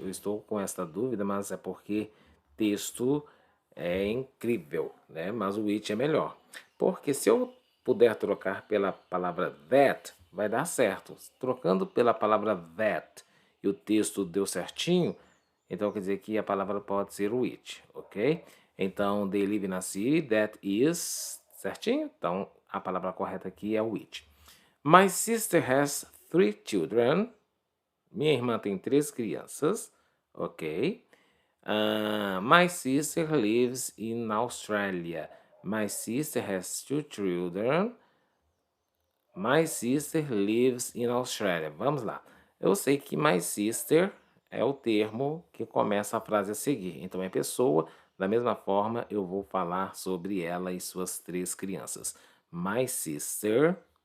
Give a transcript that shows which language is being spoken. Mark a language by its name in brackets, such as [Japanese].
[Portuguese] Eu estou com esta dúvida, mas é porque texto é incrível, né? Mas o which é melhor. Porque se eu puder trocar pela palavra that, vai dar certo. Trocando pela palavra that e o texto deu certinho, então quer dizer que a palavra pode ser which, ok? [English] Então, they live in a city that is certinho? [Portuguese] Então, a palavra correta aqui é which. [English] My sister has three children. [Portuguese] Minha irmã tem três crianças, ok? [English] My sister lives in Australia. My sister has two children. My sister lives in Australia. [Portuguese] Vamos lá. Eu sei que [English] my sister [Portuguese] é o termo que começa a frase a seguir. Então, é pessoa. Da mesma forma, eu vou falar sobre ela e suas 3 crianças. [English] My sister.